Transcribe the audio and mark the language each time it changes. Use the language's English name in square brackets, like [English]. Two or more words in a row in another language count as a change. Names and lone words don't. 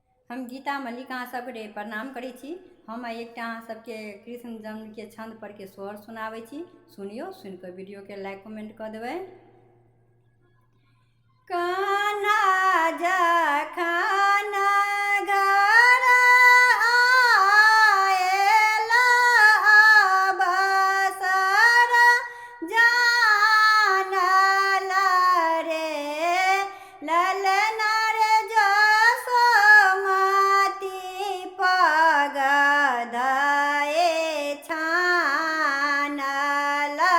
[Maithili] हम गीता मल्लिक अहाँ सबके प्रणाम करै छी। हम एकटा अहाँ सबके कृष्ण जन्म के छंद पर के स्वर सुनाबै छी। सुनियो, सुन के वीडियो के [English] like comment [Maithili] कर देबै। कान्हा जखन घर आएल अवसर जानल रे ललन रे जसोमती पग धए छानल